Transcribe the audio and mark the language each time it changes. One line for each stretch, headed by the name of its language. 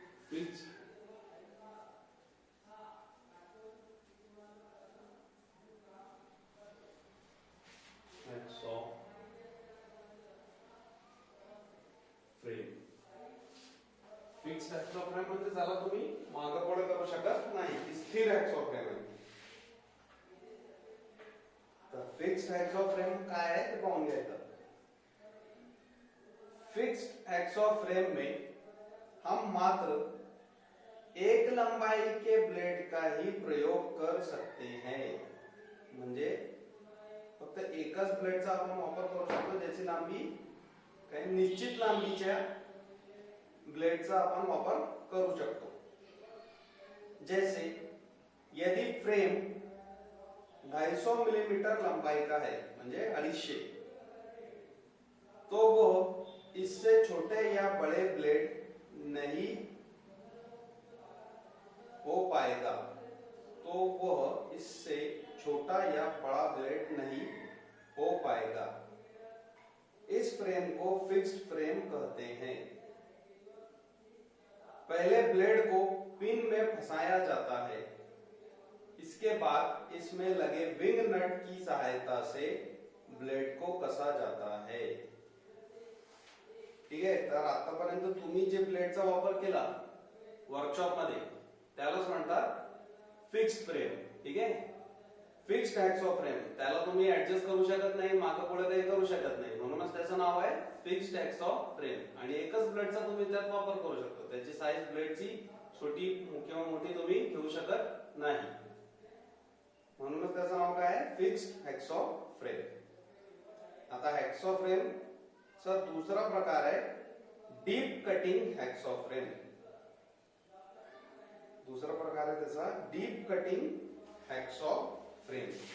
English: Fixed hacksaw frame.
Marathi: Fixed हेक्सॉ frame म्हणजे झाला तुम्ही मागे पुढे करू शकत नाही, स्थिर हेक्सॉ फ्रेम आहे। तर फिक्स्ड हेक्सॉ फ्रेम काय आहे ते पाहून घ्यायचं।
Hindi: फिक्स्ड हेक्सॉ फ्रेम में हम मात्र एक लंबाई के ब्लेड का ही प्रयोग कर सकते हैं।
Marathi: म्हणजे फक्त एकच ब्लेडचा आपण वापर करू शकतो ज्याची लांबी काही निश्चित लांबीच्या ब्लेडचा आपण वापर करू शकतो।
Hindi: जैसे यदि फ्रेम 250 मिलीमीटर लंबाई का है
Marathi: म्हणजे 250
Hindi: तो वो इससे छोटे या बड़े ब्लेड नहीं हो पाएगा। तो वह इससे छोटा या बड़ा ब्लेड नहीं हो पाएगा। इस फ्रेम को फिक्स्ड फ्रेम कहते हैं। पहले ब्लेड को पिन में फंसाया जाता है, इसके बाद इसमें लगे विंग नट की सहायता से ब्लेड को कसा जाता है।
Marathi: ठीक आहे, तर आतापर्यंत तुम्ही जे ब्लेडचा वापर केला वर्कशॉप मध्ये त्यालाच म्हणतात फिक्स्ड फ्रेम। ठीक आहे, फिक्स्ड हेक्सॉ फ्रेम त्याला तुम्ही ऍडजस्ट करू शकत नाही, मागे पुढे काही करू शकत नाही, म्हणूनच त्याचं नाव आहे फिक्स्ड हेक्सॉ फ्रेम। आणि एकच ब्लेडचा तुम्ही त्यात वापर करू शकतो, त्याची साईज ब्लेडची छोटी किंवा मोठी तुम्ही घेऊ शकत नाही, म्हणूनच त्याचं नाव काय आहे फिक्स्ड हेक्सॉ फ्रेम। आता
Hindi: हेक्सॉ फ्रेम चा दूसरा प्रकार है डीप कटिंग हेक्सॉ फ्रेम। दूसरा प्रकार है
Marathi: त्याचा
Hindi: डीप कटिंग हेक्सॉ फ्रेम।